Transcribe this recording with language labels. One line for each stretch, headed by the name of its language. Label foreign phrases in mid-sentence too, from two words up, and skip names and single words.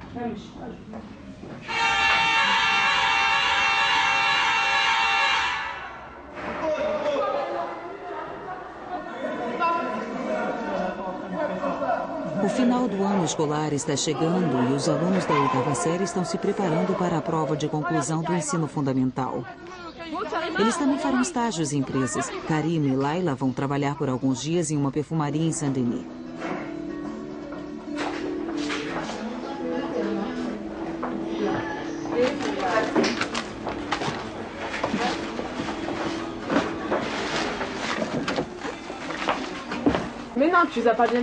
Portuguese: O final do ano escolar está chegando e os alunos da 8ª série estão se preparando para a prova de conclusão do ensino fundamental. Eles também farão estágios em empresas. Karina e Laila vão trabalhar por alguns dias em uma perfumaria em Saint-Denis.
French: Mais non, tu les as pas bien mis.